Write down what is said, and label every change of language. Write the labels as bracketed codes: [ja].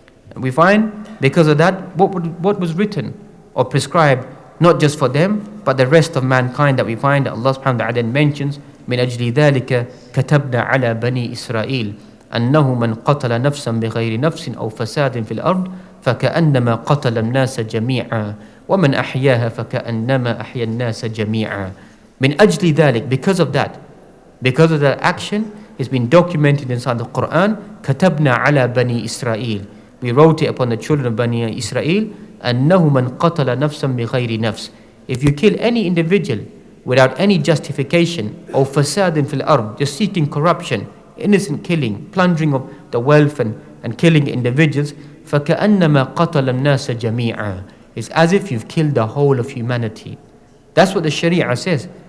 [en] And we find, because of that, what was written or prescribed, not just for them, but the rest of mankind, that we find that Allah subhanahu wa ta'ala mentions, [ar] من أجل ذلك كتبنا على بني إسرائيل أنه من قتل نفسا بغير نفس أو فساد في الأرض فكأنما قتل الناس جميعا [en] ومن أحياها فكأنما أحيا الناس جميعا. [ar] من أجل ذلك, [en] because of that action, it's been documented inside the Quran. [ar] كتبنا على بني إسرائيل, [en] we wrote it upon the children of Bani Israel, [ar] أنه من قتل نفسا بغير نفس. [en] If you kill any individual without any justification, or fasad fil ard, just seeking corruption, innocent killing, plundering of the wealth and killing individuals, [ar] فكأنما قتل الناس جميعا. [en] It's as if you've killed the whole of humanity. That's what the Sharia says.